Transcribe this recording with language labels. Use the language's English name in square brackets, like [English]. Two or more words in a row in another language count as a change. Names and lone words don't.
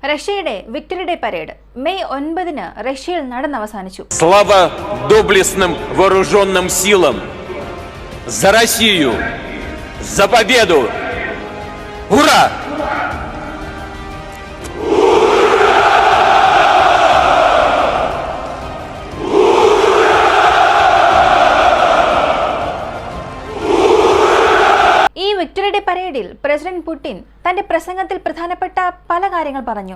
[Malayalam] റഷ്യയുടെ [English] victory day parade [Malayalam] മെയ് 9 റഷ്യയിൽ നടന്നവസാനിച്ചു. [Russian] Слава доблестным вооруженным силам! За Россию! За победу! Ура! [Malayalam] ഈ [English] victory day [Malayalam] പരേഡിൽ പ്രസിഡന്റ് പുടിൻ തന്റെ പ്രസംഗത്തിൽ പ്രധാനപ്പെട്ട പല കാര്യങ്ങൾ പറഞ്ഞു.